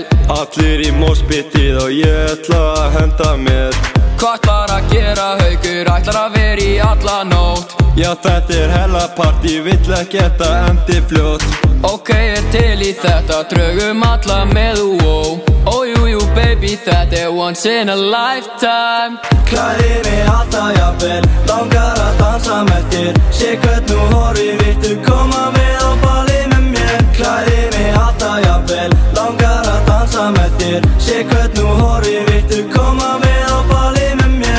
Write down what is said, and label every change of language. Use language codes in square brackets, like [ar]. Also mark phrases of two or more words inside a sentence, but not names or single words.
[is] Allir í moshpitið og ég ætla að henda mér. Hvað ætlar að gera, haukur, ætlar að vera í alla nótt? Já, þetta er hella partí, vill ekki þetta endi fljótt. Ok, er til í þetta, draugum alla með jú, baby, þetta er [en] once in a lifetime. [is] Klæði mig alltaf jafnvel, langar að dansa með þér. Sé hvernig þú horfir, viltu koma með á ballið með mér? Klæði mig alltaf jafnvel, langar að dansa með þér. Sé hvernig þú horfir, viltu koma með á ballið með mér?